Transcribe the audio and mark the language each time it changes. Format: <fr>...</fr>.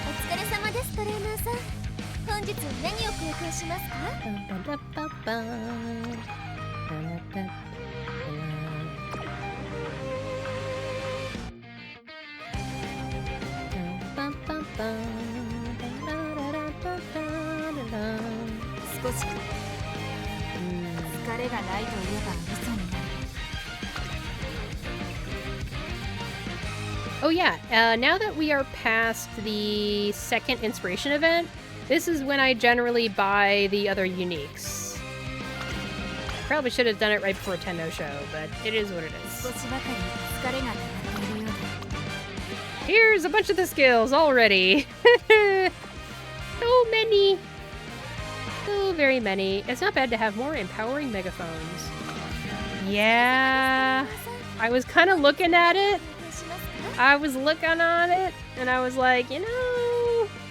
<ja>お疲れ様ですトレーナーさん。本日は何を公開しますか？少し疲れがないといえば嘘になる。</ja> <en>Oh yeah, now that we are past the second inspiration event, This is when I generally buy the other uniques. Probably should have done it right before Tenno show, but it is what it is.</en> <ja>少しばかり疲れが溜まっているようだ</ja> <en>Here's a bunch of the skills already. So many. So very many. It's not bad to have more empowering megaphones. Yeah. I was kind of looking at it. I was looking on it, and I was like, you know.</en>